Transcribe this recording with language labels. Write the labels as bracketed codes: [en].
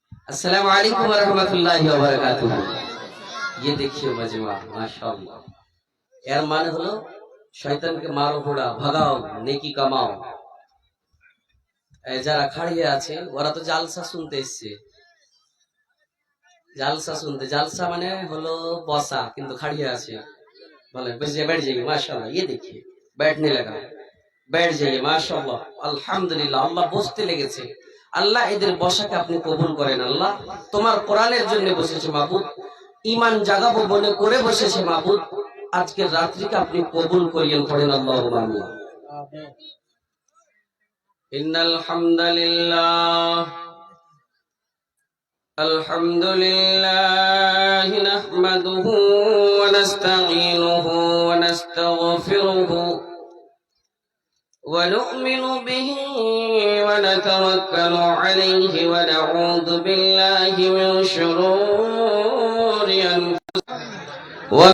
[hi] अस्सलामु अलैकुम व रहमतुल्लाहि व बारकातुहू। ये देखिए मजमा, माशाअल्लाह। [bn] এর মানে হলো শয়তানকে মারো ঘোড়া ভাগাও, নেকি কামাও। এই যারা খাড়িয়ে আছে ওরা তো জালসা শুনতে এসেছে। জালসা শুনতে, জালসা মানে হলো বসা, কিন্তু খাড়িয়ে আছে। বলে বসে [hi] बैठ जाइए माशाअल्लाह। ये देखिए बैठने लगा, बैठ जाइए माशाअल्लाह, আলহামদুলিল্লাহ। [bn] আল্লাহ বসতে লেগেছে। আল্লাহ এদের বসাকে আপনি কবুল করেন। আল্লাহ তোমার কোরআনের জন্য বসেছে মাবুদ, ঈমান জাগাবো মনে করে বসেছে মাবুদ। আজকের রাত্রিকে আপনি কবুল করিয়েন, পড়েন আল্লাহুম্মা আমিন। [ar] ইন্নাল হামদালিল্লাহ আলহামদুলিল্লাহি নাহমাদুহু ওয়া নাস্তাঈনুহু ওয়া নাস্তাগফিরুহু ونؤمن به ونتوكل عليه ونعوذ بالله من شرور أنفسنا